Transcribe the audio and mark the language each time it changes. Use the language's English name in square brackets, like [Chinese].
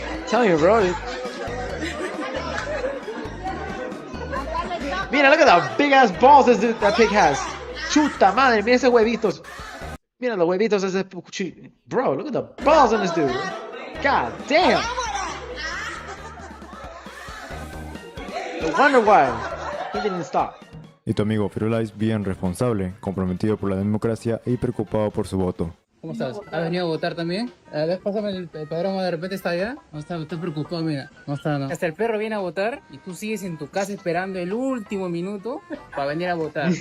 [English] Tell you, bro. Mira, look at the big ass balls that pig has. [Spanish] Chuta madre, mira esos huevitos. Mira los huevitos de ese. [English] Bro, look at the balls on this dude. God damn. No wonder why he didn't stop. [Spanish] Y tu amigo Firulais, bien responsable, comprometido por la democracia y preocupado por su voto. ¿Cómo estás? ¿Has venido a votar también? A ver, pásame el padrón, de repente está allá. No está preocupado, mira. No está, no. Hasta el perro viene a votar y tú sigues en tu casa esperando el último minuto para venir a votar.